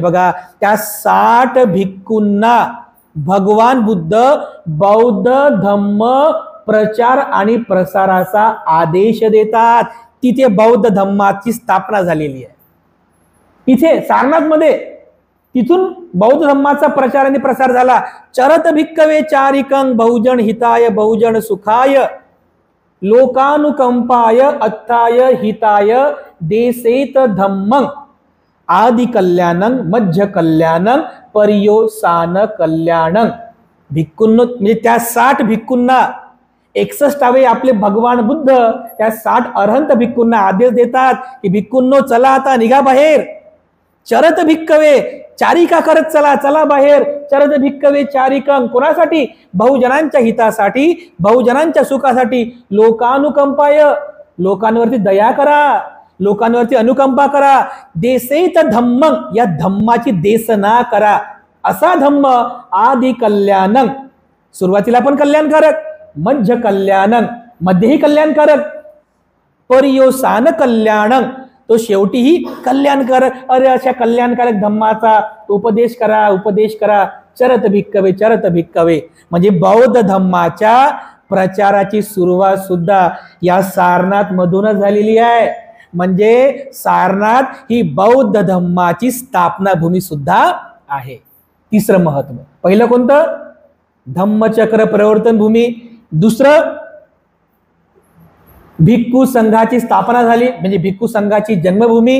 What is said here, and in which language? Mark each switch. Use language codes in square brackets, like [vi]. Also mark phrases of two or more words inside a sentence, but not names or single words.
[mr] बघा, त्या 60 भिक्खूंना भगवान बुद्ध बौद्ध धम्म प्रचार आणि प्रसाराचा आदेश देतात. तिथे बौद्ध धम्माची स्थापना झालेली आहे. इथे सारनाथ मध्ये तिथून बौद्ध धम्माचा प्रचार आणि प्रसार झाला. [pi] चरत भिक्खवे चारिकं बहुजन हिताय बहुजन सुखाय लोकानुकंपाय अत्थाय हिताय देसेत धम्मं आदि कल्याणं मध्य कल्याणं पर्योसान कल्याणं. [mr] भिक्खूंनो म्हणजे त्या 60 भिक्खूंना 61 आपले भगवान बुद्ध त्या 60 अरहंत भिक्खूंना आदेश देतात की भिक्खूंनो चला आता निघा बाहेर. [pi] चरत भिक्खवे [mr] चारिका करत चला, चला बाहेर. [pi] चरत भिक्खवे चारिकं कोणासाठी? [mr] बहुजनांच्या हितासाठी, बहुजनांच्या सुखासाठी. लोकानुकंपाय लोकांवरती दया करा, लोकांवरती अनुकंपा करा. [pi] देसेत धम्मं [mr] या धम्माची देसना करा. असा धम्म [pi] आदि कल्याणं [mr] सुरुवातीला पण कल्याणकारक, [pi] मध्य कल्याणं [mr] मध्येही कल्याणकारक, [pi] पर्योसान कल्याणं [mr] तो शेवटीही कल्याणकारक. अरे अशा कल्याणकारक धम्माचा उपदेश करा, उपदेश करा, [pi] चरत भिक्कवे, चरत भिक्कवे. [mr] म्हणजे बौद्ध धम्माच्या प्रचाराची सुरुवात सुद्धा या सारनाथ मधूनच झालेली आहे. म्हणजे सारनाथ ही बौद्ध धम्माची स्थापना भूमी सुद्धा आहे. तिसरं महत्व. पहिलं कोणतं? धम्मचक्र प्रवर्तन भूमी. दुसरं भिक्खू संघाची स्थापना झाली म्हणजे भिक्खू संघाची जन्मभूमी.